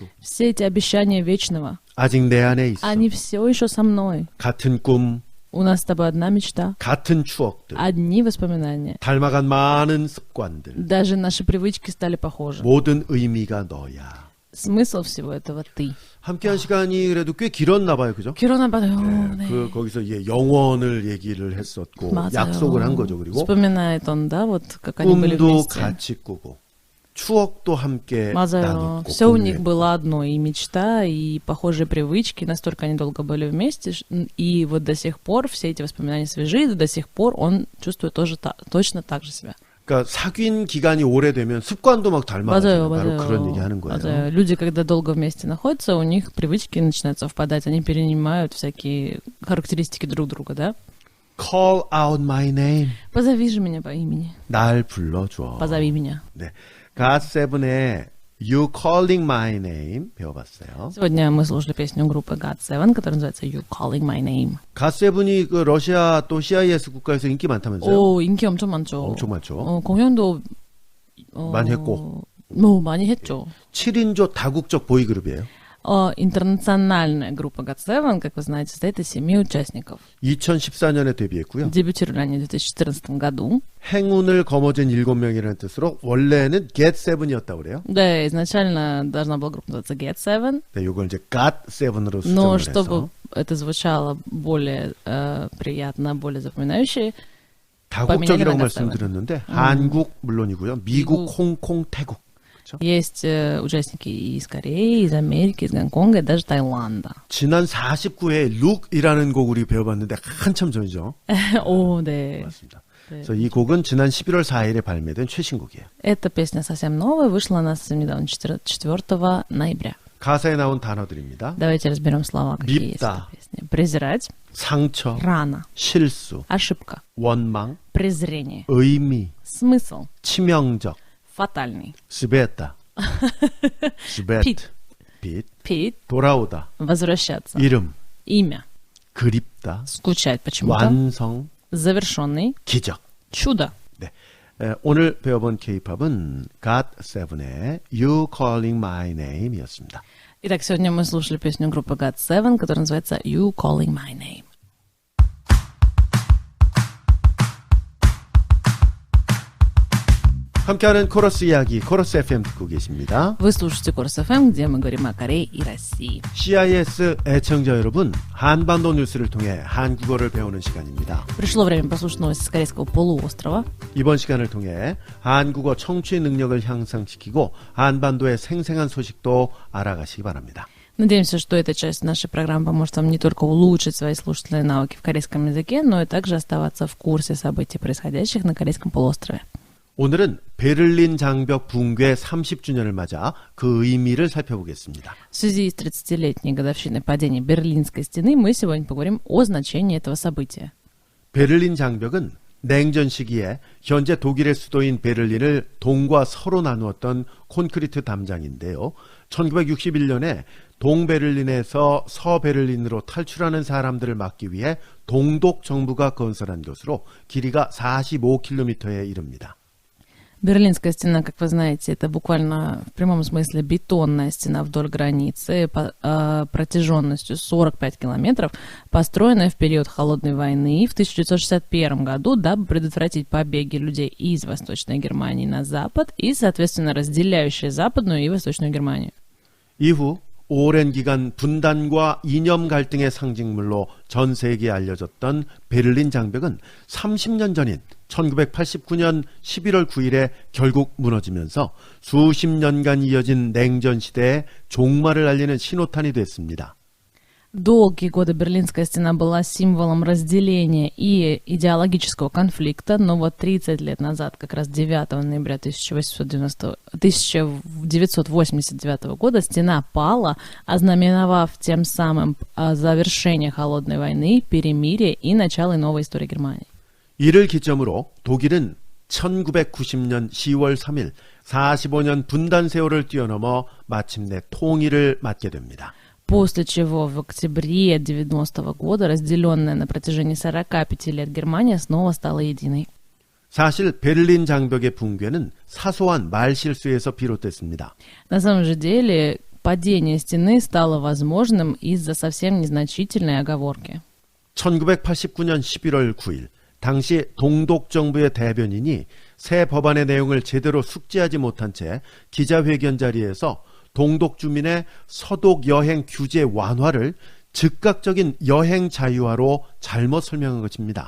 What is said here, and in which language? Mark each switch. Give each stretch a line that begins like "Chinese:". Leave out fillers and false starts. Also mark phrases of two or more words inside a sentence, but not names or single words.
Russian: Все эти обещания вечного,
Korean: 아직 내 안에 있어.
Russian: они все еще со мной.
Korean: 같은 꿈,
Russian: У нас с тобой одна мечта,
Korean: 같은 추억들,
Russian: одни воспоминания.
Korean: 닮아간 많은 습관들,
Russian: Даже наши привычки стали похожи.
Korean: 모든 의미가 너야.
Russian: смысл всего этого ты.
Korean: 함께한 시간이 그래도 꽤 길었나 봐요, 그죠?
Russian: Кирона Бадо,
Korean: 네, 그 거기서 영원을 얘기를 했었고 맞아요. 약속을 한 거죠. 그리고
Russian: Вспоминает он, да, вот как они были
Korean: 꿈도
Russian: вместе.
Korean: 같이 꾸고 추억도 함께 맞아요. 나누고
Russian: Все у них
Korean: 공유했고.
Russian: было одно, и мечта, и похожие привычки, настолько они долго были вместе, и вот до сих пор все эти воспоминания свежи, и до сих пор он чувствует тоже точно так же себя.
Korean: 그러니까 사귄 기간이 오래되면 습관도 막 닮아가잖아요. 맞아요, 바로 맞아요. 그런 얘기 하는 거예요. 맞아요.
Russian: Люди, когда долго вместе находятся, у них привычки начинают совпадать, они перенимают всякие характеристики друг друга, да?
English: Call out my name.
Russian: Позови же меня по имени.
Korean: 날 불러줘.
Russian: Позови меня.
Korean: 네, God7의 You Calling My Name 배워봤어요.
Russian: Сегодня мы слушали песню группы GOT7, которая называется You Calling My Name.
Korean: God7이 그 러시아 또 CIS 국가에서 인기 많다면서요? 오, 인기 엄청 많죠. 엄청 많죠. 공연도 많이 했고. 많이 했죠. 7인조 다국적 보이그룹이에요.
Russian: Интернациональная группа GOT7, как вы знаете, состоит из 7 участников.
Korean: 2014년에 데뷔했고요.
Russian: Дебютировали они в 2014 году.
Korean: 행운을 거머쥔 7명이라는 뜻으로 원래는 Get7이었다고 그래요.
Russian: Да, изначально должна была группа называться GOT7,
Korean: 네, 요걸 이제 Got7으로
Russian: но
Korean: 수정을
Russian: чтобы
Korean: 해서
Russian: это звучало более приятно, более запоминающее,
Korean: 다국적이라고
Russian: поменяли на
Korean: 말씀드렸는데 한국 물론이고요. 미국, 홍콩, 태국.
Russian: есть участники и из Кореи, из Америки, из Гонконга, и даже Таиланда.
Korean: 지난 49회 Look이라는 곡 우리 배워봤는데 한참 전이죠.
Russian: О, да.
Korean: 맞습니다. 그래서 이 곡은 지난 11월 4일에 발매된 최신곡이에요.
Russian: Эта песня совсем новая, вышла она совсем недавно, 4 ноября.
Korean: 가사에 나온 단어들입니다.
Russian: Давайте разберем слова, какие есть в
Korean: 밉다.
Russian: этой песне. Презирать,
Korean: 상처,
Russian: рана,
Korean: 실수,
Russian: ошибка,
Korean: 원망,
Russian: презрение,
Korean: 의미,
Russian: смысл,
Korean: 치명적,
Russian: фатальный, света, свет, 핏.
Korean: 빛,
Russian: пить,
Korean: 돌아오다,
Russian: возвращаться,
Korean: 이름,
Russian: имя,
Korean: 그립다,
Russian: скучать почему-то,
Korean: 완성,
Russian: завершенный,
Korean: 기적.
Russian: чудо.
Korean: 네. 오늘 배워본 K-팝은 GOT7의 You Calling My Name이었습니다.
Russian: Итак, сегодня мы слушали песню группы GOT7, которая называется You Calling My Name.
Korean: 함께하는 코러스 이야기, 코러스 FM 듣고 계십니다.
Russian: Вы слушаете Корс ФМ, где мы говорим о Корее и России.
Korean: CIS 애청자 여러분, 한반도 뉴스를 통해 한국어를 배우는 시간입니다.
Russian: Пришло время послушать новости с Корейского полуострова.
Korean: 이번 시간을 통해 한국어 청취 능력을 향상시키고 한반도의 생생한 소식도 알아가시기 바랍니다.
Russian: Надеемся, что эта часть нашей программы поможет вам не только улучшить свои слушательные навыки в корейском языке, но и также оставаться в курсе событий, происходящих на Корейском полуострове.
Korean: 오늘은 베를린 장벽 붕괴 30주년을 맞아 그 의미를 살펴보겠습니다.
Russian: В связи с 30-летней годовщиной падения Берлинской стены мы сегодня поговорим о значении этого события.
Korean: 베를린 장벽은 냉전 시기에 현재 독일의 수도인 베를린을 동과 서로 나누었던 콘크리트 담장인데요. 1961년에 동베를린에서 서베를린으로 탈출하는 사람들을 막기 위해 동독 정부가 건설한 것으로 길이가 45km에 이릅니다.
Russian: Берлинская стена, как вы знаете, это буквально в прямом смысле бетонная стена вдоль границы протяженностью 45 километров, построенная в период Холодной войны в 1961 году, дабы предотвратить побеги людей из Восточной Германии на Запад и, соответственно, разделяющая Западную и Восточную Германию.
Korean: 이후 오랜 기간 분단과 이념 갈등의 상징물로 전 세계에 알려졌던 베를린 장벽은 30년 전인 1989년 11월 9일에 결국 무너지면서 수십 년간 이어진 냉전 시대의 종말을 알리는 신호탄이 됐습니다.
Russian: Долгие годы Берлинская стена была символом разделения и идеологического конфликта, но вот 30 лет назад, как раз 9 ноября 1989 года, стена пала, ознаменовав тем самым завершение Холодной войны, перемирие и начало новой истории Германии.
Korean: 이를 기점으로 독일은 1990년 10월 3일 45년 분단 세월을 뛰어넘어 마침내 통일을 맞게 됩니다.
Russian: После чего в октябре 90-го года разделенная на протяжении 45 лет Германия снова стала единой.
Korean: 사실 베를린 장벽의 붕괴는 사소한 말실수에서 비롯됐습니다.
Russian: На самом же деле падение стены стало возможным из-за совсем незначительной оговорки.
Korean: 1989년 11월 9일 당시 동독 정부의 대변인이 새 법안의 내용을 제대로 숙지하지 못한 채 기자회견 자리에서 동독 주민의 서독 여행 규제 완화를 즉각적인 여행 자유화로 잘못 설명한 것입니다.